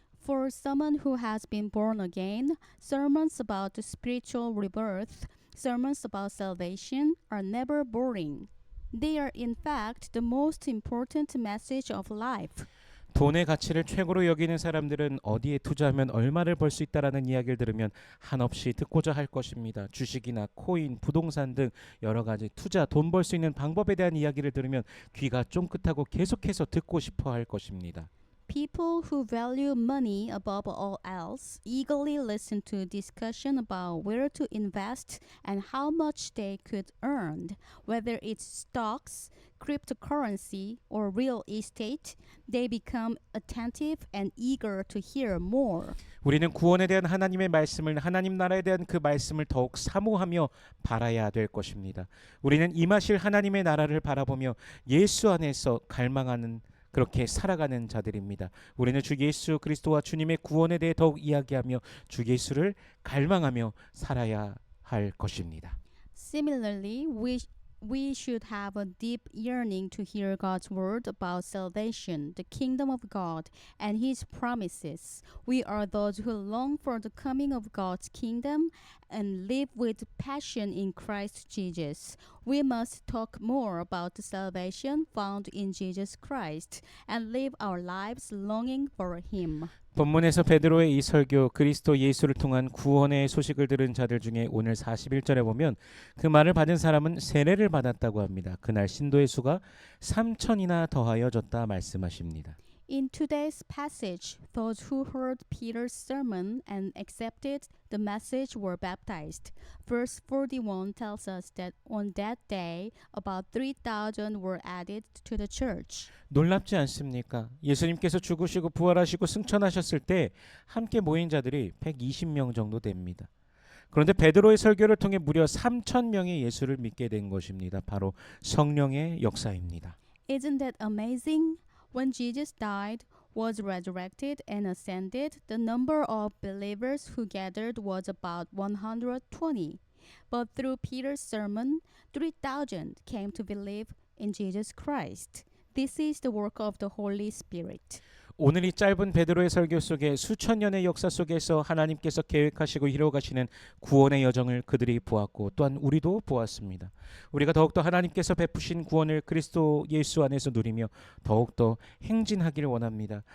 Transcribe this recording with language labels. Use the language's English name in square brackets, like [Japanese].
[English] For someone who has been born again, sermons about the spiritual rebirth, sermons about salvation are never boring. They are in fact the most important message of life. [Korean] 돈의 가치를 최고로 여기는 사람들은 어디에 투자하면 얼마를 벌 수 있다라는 이야기를 들으면 한없이 듣고자 할 것입니다. 주식이나 코인, 부동산 등 여러 가지 투자, 돈 벌 수 있는 방법에 대한 이야기를 들으면 귀가 쫑긋하고 계속해서 듣고 싶어 할 것입니다. [English] People who value money above all else eagerly listen to discussion about where to invest and how much they could earn, whether it's stocks, cryptocurrency, or real estate. They become attentive and eager to hear more. [Korean] 우리는 구원에 대한 하나님의 말씀을 하나님 나라에 대한 그 말씀을 더욱 사모하며 바라야 될 것입니다. 우리는 임하실 하나님의 나라를 바라보며 예수 안에서 갈망하는 그렇게 살아가는 자들입니다. 우리는 주 예수 그리스도와 주님의 구원에 대해 더욱 이야기하며 주 예수를 갈망하며 살아야 할 것입니다. [English] Similarly, we should have a deep yearning to hear God's word about salvation, the kingdom of God, and his promises. We are those who long for the coming of God's kingdom and live with passion in Christ Jesus. We must talk more about the salvation found in Jesus Christ and live our lives longing for him. [Korean] 본문에서 베드로의 이 설교 그리스도 예수를 통한 구원의 소식을 들은 자들 중에 오늘 41절에 보면 그 말을 받은 사람은 세례를 받았다고 합니다. 그날 신도의 수가 3천이나 더하여졌다 말씀하십니다. [English] In today's passage, those who heard Peter's sermon and accepted the message were baptized. Verse 41 tells us that on that day, about 3,000 were added to the church. [Korean] 놀랍지 않습니까? 예수님께서 죽으시고 부활하시고 승천하셨을 때 함께 모인 자들이 120명 정도 됩니다. 그런데 베드로의 설교를 통해 무려 3천 명이 예수를 믿게 된 것입니다. 바로 성령의 역사입니다. [English] Isn't that amazing? When Jesus died, was resurrected, and ascended, the number of believers who gathered was about 120. But through Peter's sermon, 3,000 came to believe in Jesus Christ. This is the work of the Holy Spirit. [Korean] 오늘 이 짧은 베드로의 설교 속에 수천 년의 역사 속에서 하나님께서 계획하시고 이루어가시는 구원의 여정을 그들이 보았고 또한 우리도 보았습니다. 우리가 더욱더 하나님께서 베푸신 구원을 그리스도 예수 안에서 누리며 더욱더 행진하기를 원합니다.